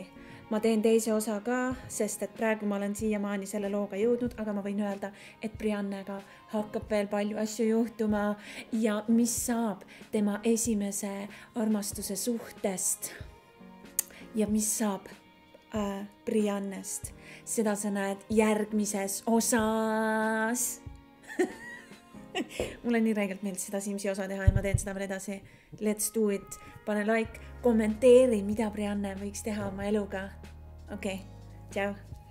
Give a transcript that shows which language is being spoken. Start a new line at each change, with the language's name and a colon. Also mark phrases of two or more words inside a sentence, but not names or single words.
Estonian: Ma teen teise osa ka, sest et praegu ma olen siiamaani selle looga jõudnud, aga ma võin öelda, et Briannega hakkab veel palju asju juhtuma ja mis saab tema esimese armastuse suhtest ja mis saab Briannest. Seda sa näed järgmises osas. Mulle nii räigelt meeldis seda Simsi osa teha ja ma teen seda veel edasi.
English: Let's do it.
Estonian: Pane like, kommenteeri, mida Brianne võiks teha oma eluga. Okei, tšau.